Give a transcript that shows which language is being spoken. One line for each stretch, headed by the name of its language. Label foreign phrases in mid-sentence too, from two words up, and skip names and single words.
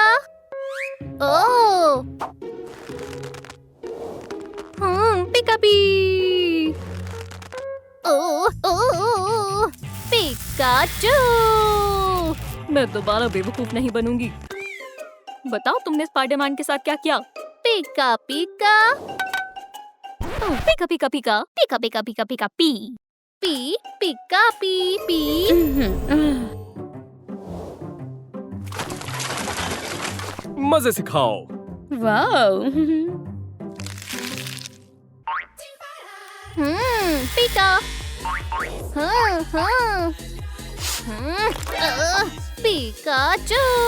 Hindi: ओह, पिका पी। ओह, पिकाचू। मैं दोबारा बेवकूफ नहीं बनूंगी। बताओ, तुमने स्पाइडरमैन के साथ क्या किया? पिका पिका। ओह, पिका पिका पिका पिका पिका पिका पिका पी पी पिका पी पी। मजे से खाओ। वाओ। पिका। पिकाचू।